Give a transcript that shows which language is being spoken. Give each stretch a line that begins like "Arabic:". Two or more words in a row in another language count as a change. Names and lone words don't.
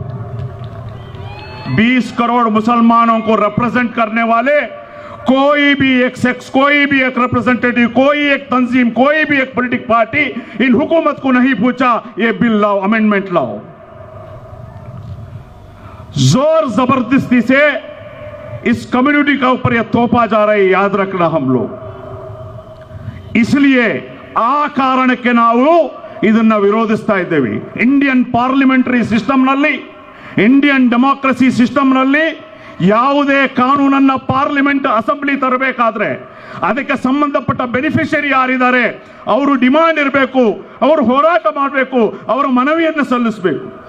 Hindi: 20 करोड़ मुसलमानों को रिप्रेजेंट करने वाले कोई भी एक शख्स, कोई भी एक रिप्रेजेंटेटिव, कोई एक तंजीम, कोई भी एक पॉलिटिकल पार्टी इन हुकूमत को नहीं पूछा ये बिल लाओ, अमेंडमेंट लाओ। जोर जबरदस्ती से इस कम्युनिटी का ऊपर यह तोपा जा रहा है, याद रखना हम लोग।
Kannada: इसलिए ಆ ಕಾರಣಕ್ಕೆ ನಾವು ಇದನ್ನ ವಿರೋಧಿಸ್ತಾ ಇದ್ದೇವೆ। ಇಂಡಿಯನ್ ಪಾರ್ಲಿಮೆಂಟರಿ ಸಿಸ್ಟಮ್ನಲ್ಲಿ, ಇಂಡಿಯನ್ ಡೆಮಾಕ್ರಸಿ ಸಿಸ್ಟಮ್ನಲ್ಲಿ ಯಾವುದೇ ಕಾನೂನನ್ನ ಪಾರ್ಲಿಮೆಂಟ್ ಅಸೆಂಬ್ಲಿ ತರಬೇಕಾದ್ರೆ ಅದಕ್ಕೆ ಸಂಬಂಧಪಟ್ಟ ಬೆನಿಫಿಷರಿ ಯಾರಿದ್ದಾರೆ ಅವರು ಡಿಮಾಂಡ್ ಇರಬೇಕು, ಅವರು ಹೋರಾಟ ಮಾಡಬೇಕು, ಅವರ ಮನವಿಯನ್ನು ಸಲ್ಲಿಸಬೇಕು।